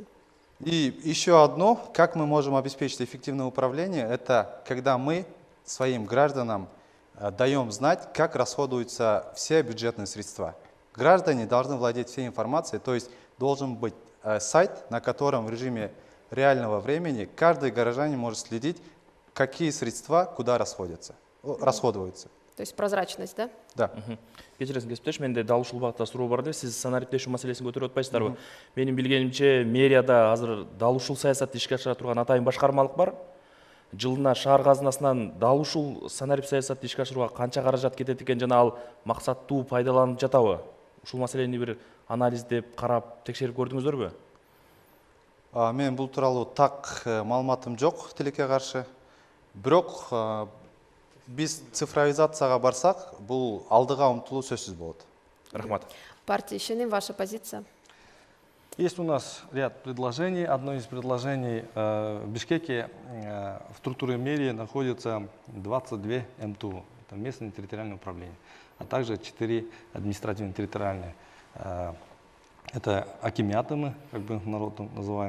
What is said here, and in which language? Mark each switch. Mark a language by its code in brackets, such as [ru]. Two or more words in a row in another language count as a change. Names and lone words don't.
[ru] И еще одно, как мы можем обеспечить эффективное управление, это когда мы своим гражданам даем знать, как расходуются все бюджетные средства. Граждане должны владеть всей информацией, то есть должен быть сайт, на котором в режиме реального времени каждый горожанин может следить, какие средства куда расходуются. То есть прозрачность, да? Да. [ky] Кечиресиң кесиптеш, менде дал ушул багытта суроо бар эле. Сиз санариптешүү маселесин көтөрүп атпайсыздарбы? Менин билгенимче, мэрияда азыр дал ушул саясатты ишке ашыра турган атайын башкармалык бар. Жылына шаар казынасынан дал ушул санарип саясатты ишке ашырууга канча каражат кетет экен жана ал максаттуу пайдаланып жатабы? Ушул маселени бир анализдеп, карап, текшерип көрдүңүздөрбү? Мен бул тууралуу так маалыматым жок, тилекке каршы. Бирок Биз цифровизацияга барсак, бул алдыга умтулуу сөзсүз болот. Рахмат. [ru] Партия Ишеним, ваша позиция? Есть у нас ряд предложений. Одно из предложений в Бишкеке в структуре мэрии находится 22 МТУ, это местное территориальное управление, а также 4 административно-территориальные. Это акимиаты мы, как бы народом называем.